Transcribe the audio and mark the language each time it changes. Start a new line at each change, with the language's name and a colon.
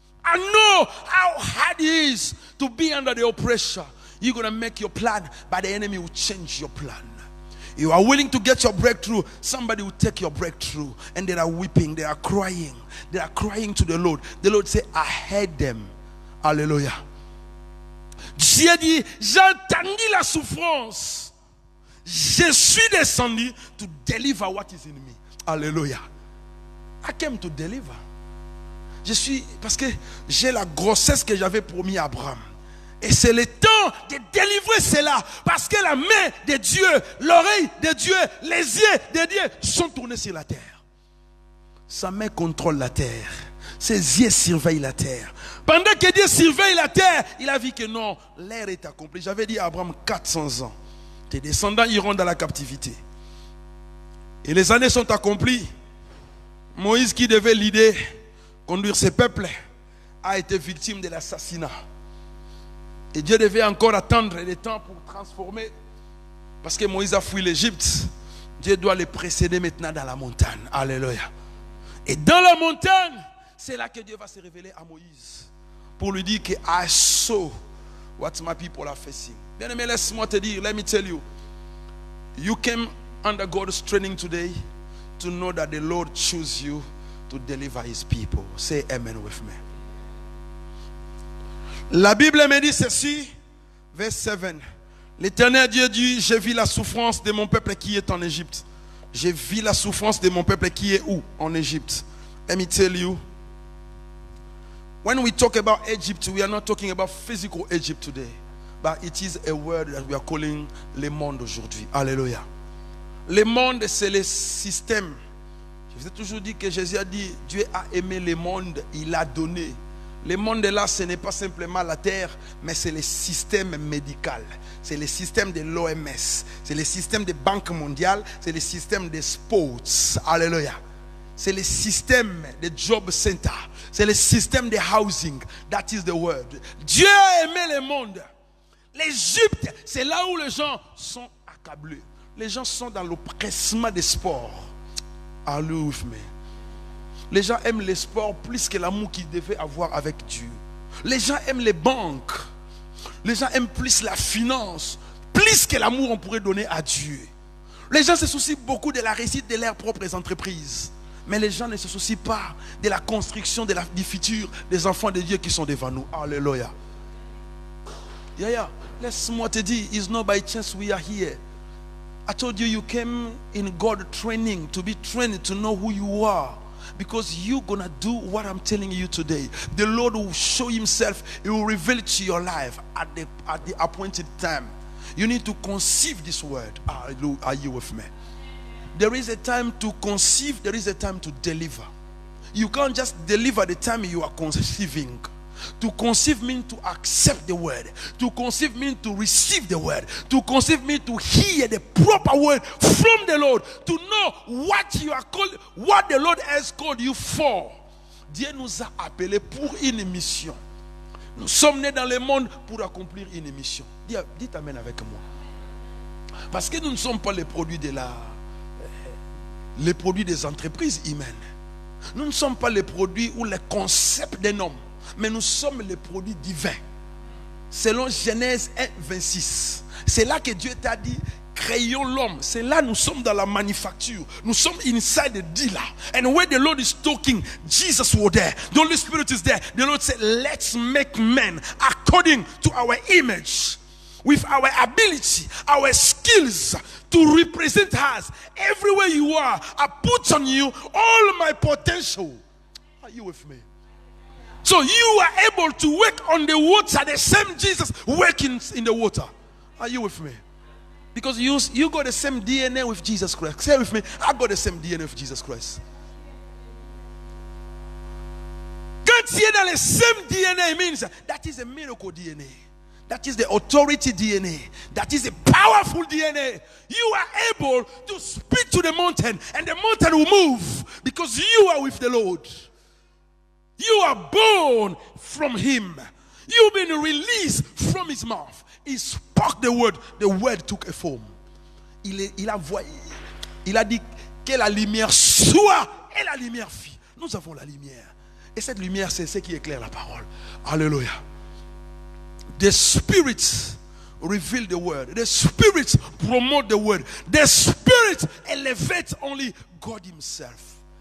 English: I know how hard it is to be under the oppression. You're going to make your plan, but the enemy will change your plan. You are willing to get your breakthrough, somebody will take your breakthrough. And they are weeping, they are crying. They are crying to the Lord. The Lord said, I heard them.
French: Alléluia. Dieu dit, j'ai entendu la souffrance. Je suis descendu
English: to deliver what is in me. Alléluia. I came to deliver.
French: Parce que j'ai la grossesse que j'avais promis à Abraham. Et c'est le temps de délivrer cela. Parce que la main de Dieu, l'oreille de Dieu, les yeux de Dieu sont tournés sur la terre. Sa main contrôle la terre. Ses yeux surveillent la terre. Pendant que Dieu surveille la terre, il a vu que non, l'ère est accomplie. J'avais dit à Abraham 400 ans. Tes descendants iront dans la captivité. Et les années sont accomplies. Moïse qui devait l'idée, conduire ses peuples, a été victime de l'assassinat. Et Dieu devait encore attendre le temps pour transformer. Parce que Moïse a fui l'Égypte. Dieu doit le précéder maintenant dans la montagne. Alléluia. Et dans la montagne, c'est là que Dieu va se révéler à Moïse. Pour lui dire que
English: I saw what my people are facing.
French: Bien aimé, laisse-moi te dire,
English: let me tell you. You came under God's training today to know that the Lord chose you to deliver his people. Say amen with me.
French: La Bible me dit ceci, verse 7. L'Éternel Dieu dit, j'ai vu la souffrance de mon peuple qui est en Égypte. J'ai vu la souffrance de mon peuple qui est où? En Égypte.
English: Let me tell you. When we talk about Egypt, we are not talking about physical Egypt today. But it is a word that we are calling
French: le monde aujourd'hui.
English: Alléluia.
French: Le monde, c'est le système. Je vous ai toujours dit que Jésus a dit, Dieu a aimé le monde, il a donné. Le monde là, ce n'est pas simplement la terre, mais c'est le système médical. C'est le système de l'OMS. C'est le système de Banque mondiale. C'est le système des sports. Alléluia. C'est le système de job center. C'est le système de housing.
English: That is the word.
French: Dieu a aimé le monde. L'Égypte, c'est là où les gens sont accablés. Les gens sont dans l'oppressement des sports. Alléluia. Les gens aiment les sports plus que l'amour qu'ils devaient avoir avec Dieu. Les gens aiment les banques. Les gens aiment plus la finance, plus que l'amour on pourrait donner à Dieu. Les gens se soucient beaucoup de la réussite de leurs propres entreprises. Mais les gens ne se soucient pas de la construction du futur des enfants de Dieu qui sont devant nous.
English: Alléluia. Yeah.
French: Laisse-moi te dire,
English: it's not by chance we are here. I told you, you came in God training, to be trained to know who you are. Because you're going to do what I'm telling you today. The Lord will show himself. He will reveal it to your life at the appointed time. You need to conceive this word. Are you with me? There is a time to conceive. There is a time to deliver. You can't just deliver the time you are conceiving. To conceive means to accept the word. To conceive means to receive the word. To conceive means to hear the proper word from the Lord. To know what you are called, what the Lord has called you for.
French: Dieu nous a appelés pour une mission. Nous sommes nés dans le monde pour accomplir une mission. Dites amen avec moi. Parce que nous ne sommes pas les produits les produits des entreprises humaines. Nous ne sommes pas les produits ou les concepts d'un homme. Mais nous sommes les produits divins. Selon Genèse 1, 26. C'est là que Dieu t'a dit, créons l'homme. C'est là nous sommes dans la manufacture. Nous sommes
English: inside the dealer. And where the Lord is talking, Jesus was there. The Holy Spirit is there. The Lord said, let's make men according to our image. With our ability, our skills to represent us. Everywhere you are, I put on you all my potential. Are you with me? So you are able to work on the water, the same Jesus working in the water. Are you with me? Because you got the same DNA with Jesus Christ. Say with me, I got the same DNA with Jesus Christ.
French: Quand tu es dans le
English: same DNA, means that is a miracle DNA. That is the authority DNA. That is a powerful DNA. You are able to speak to the mountain and the mountain will move because you are with the Lord. You are born from him. You've been released from his mouth. He spoke the word took a form.
French: Il a dit que la lumière soit et la lumière fit. Nous avons la lumière. Et cette lumière, c'est ce qui éclaire la parole.
English: Alléluia. The Spirit reveal the word. The Spirit promote the word. The Spirit elevate only God himself.